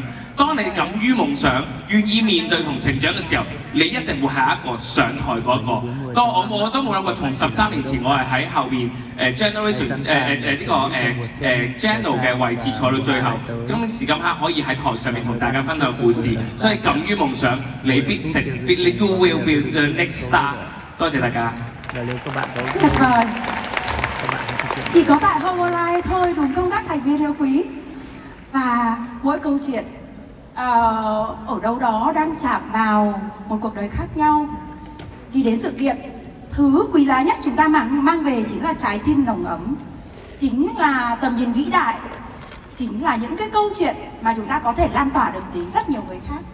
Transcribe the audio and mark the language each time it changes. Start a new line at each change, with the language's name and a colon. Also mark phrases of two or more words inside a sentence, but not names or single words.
Cantonese: 當你敢於夢想、願意面對同成長嘅時候，你一定會係一個上台嗰個。當我都冇諗過，從13年前我係喺後邊Generation 呢個Channel 嘅位置坐到最後，今時今刻可以喺台上面同大家分享故事，所以敢於夢想，你必成 ，
English: You will be the next star。
Cantonese: 多謝大家。
Vietnamese: Tuyệt vời. Chỉ có tại Herbalife thôi đúng không các thành viên yêu quý? Và mỗi câu chuyện ở đâu đó đang chạm vào một cuộc đời khác nhau. Đi đến sự kiện, thứ quý giá nhất chúng ta mang về chính là trái tim nồng ấm, chính là tầm nhìn vĩ đại, chính là những cái câu chuyện mà chúng ta có thể lan tỏa được đến rất nhiều người khác.